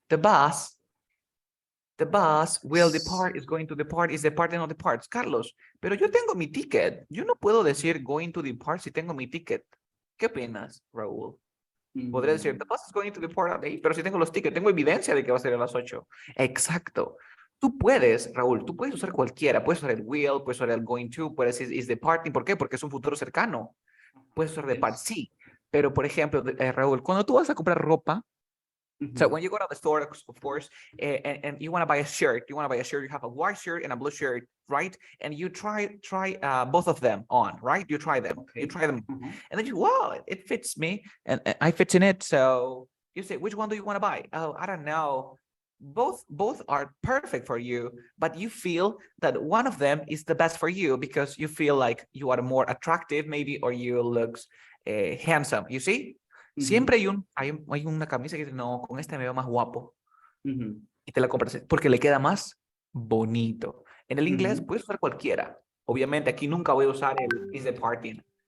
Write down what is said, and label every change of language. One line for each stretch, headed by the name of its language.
English: The bus will depart, is going to depart, is departing or departs.
Spanish: Carlos, pero yo tengo mi ticket. Yo no puedo decir
English: going to depart
Spanish: si tengo mi ticket. ¿Qué opinas, Raúl? Podría decir,
English: the bus is going to depart at 8,
Spanish: pero si tengo los tickets, tengo evidencia de que va a ser a las 8. Exacto. Tú puedes, Raúl, tú puedes usar cualquiera. Puedes usar el will, puedes usar el going to, puedes decir is departing. ¿Por qué? Porque es un futuro cercano. Puedes usar depart, sí. Pero, por ejemplo, Raúl, cuando tú vas a comprar ropa,
English: so when you go to the store, of course, and you want to buy a shirt, you have a white shirt and a blue shirt, right? And you try both of them on, right? You try them, and then wow, it fits me, and I fit in it. So you say, which one do you want to buy? Oh, I don't know. Both are perfect for you, but you feel that one of them is the best for you because you feel like you are more attractive, maybe, or you looks handsome. You see?
Spanish: Siempre hay una camisa que dice, no, con este me veo más guapo. Y te la compras porque le queda más bonito. En el inglés puedes usar cualquiera. Obviamente aquí nunca voy a usar el is departing.